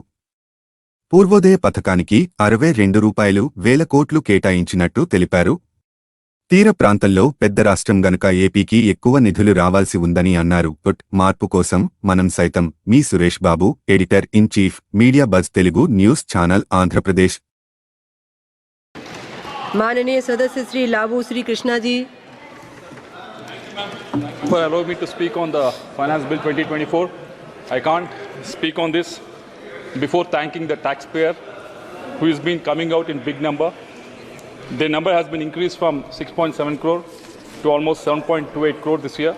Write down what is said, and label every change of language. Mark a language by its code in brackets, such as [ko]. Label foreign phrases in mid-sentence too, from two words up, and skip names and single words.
[te] పూర్వోదయ పథకానికి 62 కోట్లు కేటాయించినట్టు తెలిపారు. తీర ప్రాంతంలో పెద్ద రాష్ట్రం గనుక ఏపీకి ఎక్కువ నిధులు రావాల్సి ఉందని అన్నారు. మార్పు కోసం మనం సైతం. మీ సురేష్ బాబు, [en] editor in chief, [te] మీడియా బజ్ తెలుగు న్యూస్ ఛానల్, ఆంధ్రప్రదేశ్. [hi] माननीय सदस्य श्री लावू श्री कृष्णा जी. [en] Allow me to speak on the Finance Bill 2024. I can't speak on this before thanking the taxpayer who has been coming out in big number. The number has been increased from 6.7 crore to almost 7.28 crore this year.